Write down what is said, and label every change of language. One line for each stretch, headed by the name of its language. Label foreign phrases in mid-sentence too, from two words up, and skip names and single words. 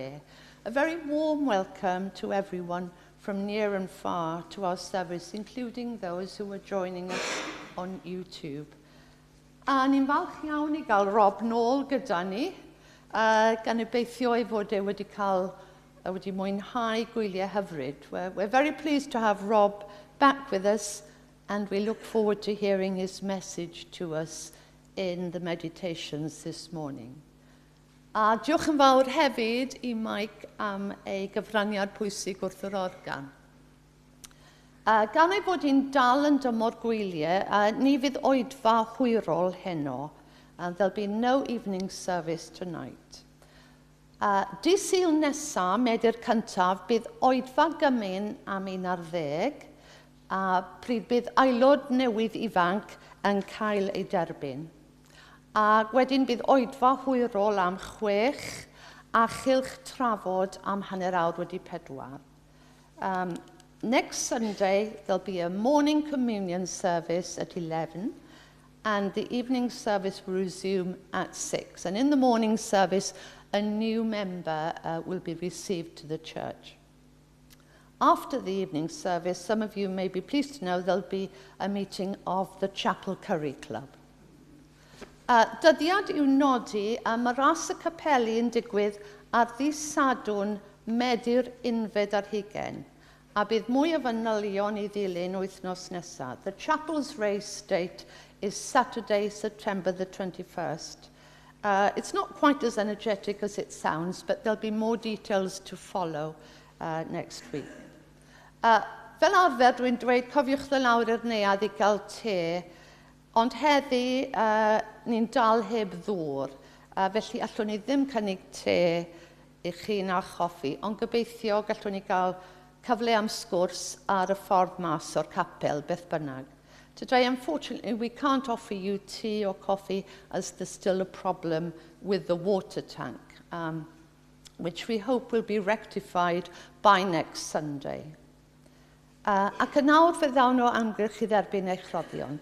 English: A very warm welcome to everyone from near and far to our service, including those who are joining us on YouTube.
Welsh: A ni'n falch iawn I gael Rob nôl gyda ni, gan obeithio ei fod e wedi mwynhau gwyliau hyfryd.
English: We're very pleased to have Rob back with us, and we look forward to hearing his message to us in the meditations this morning.
Welsh: A diolch yn fawr hefyd I Mike am ei gyfraniad pwysig wrth yr organ. Gan ei bod hi'n dal yn dymor gwyliau, ni fydd oedfa hwyrol heno,
English: and there'll be no evening service tonight.
Welsh: Dydd Sul nesaf, Medi'r cyntaf, bydd oedfa gymun am 11, a pryd bydd aelod newydd ifanc yn cael ei derbyn. A wedyn bydd oedfa hwyrol am 6 a chylch trafod am 4:30.
English: Next Sunday, there'll be a morning communion service at 11, and the evening service will resume at 6. And in the morning service, a new member will be received to the church. After the evening service, some of you may be pleased to know there'll be a meeting of the Chapel Curry Club.
Welsh: Dyddiad i'w nodi, mae ras y capeli yn digwydd ar ddydd Sadwrn, Medi'r 11 a bydd mwy o fanylion i ddilyn wythnos nesaf.
English: The chapel's race date is Saturday, September the 21st. It's not quite as energetic as it sounds, but there'll be more details to follow next week.
Welsh: Fel arfer, dwi'n dweud, cofiwch dy lawr i'r neuadd i gael te, ond heddi ni'n dal heb ddŵr, felly allwn ni ddim cynnig te i chi na choffi, ond gobeithio gallwn ni gael cyfle am sgwrs ar y ffordd mas o'r capel, beth bynnag.
English: Today, unfortunately, we can't offer you tea or coffee as there's still a problem with the water tank, which we hope will be rectified by next Sunday.
Welsh: Ac yn nawr fe ddawn o amgylch i dderbyn eich rhoddion.